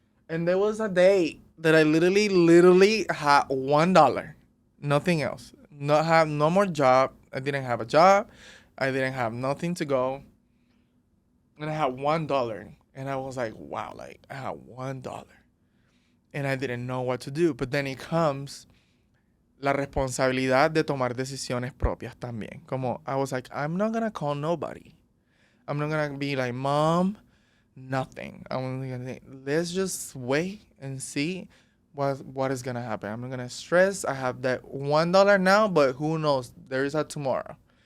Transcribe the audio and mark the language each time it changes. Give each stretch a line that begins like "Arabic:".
English: And there was a day that I literally had $1, nothing else. Not have no more job. I didn't have a job. I didn't have nothing to go. And I had $1. And I was like, wow, like I had $1. And I didn't know what to do.
Spanish: But then it comes la responsabilidad de tomar decisiones propias también.
English: Como I was like, I'm not gonna call nobody. I'm not gonna be like, Mom, nothing. I'm gonna say, let's just wait and see what is gonna happen. I'm not gonna stress. I have that $1 now, but who knows? There is a tomorrow.